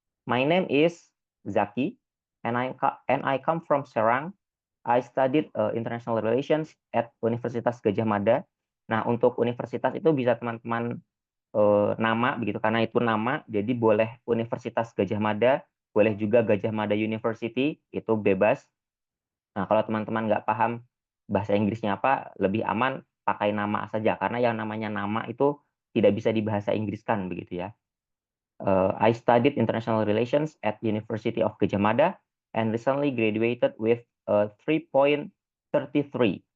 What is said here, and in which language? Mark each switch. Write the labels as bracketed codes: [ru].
[en] My name is Zaki and I come from Serang. I studied international relations at Universitas Gajah Mada. [id] Nah, untuk universitas itu bisa teman-teman nama begitu karena itu nama, jadi boleh Universitas Gajah Mada, boleh juga Gajah Mada University, itu bebas. Nah, kalau teman-teman nggak paham bahasa Inggrisnya apa, lebih aman pakai nama saja karena yang namanya nama itu tidak bisa dibahasa Inggriskan begitu ya. [en] I studied international relations at University of Gajah Mada and recently graduated with 3.33.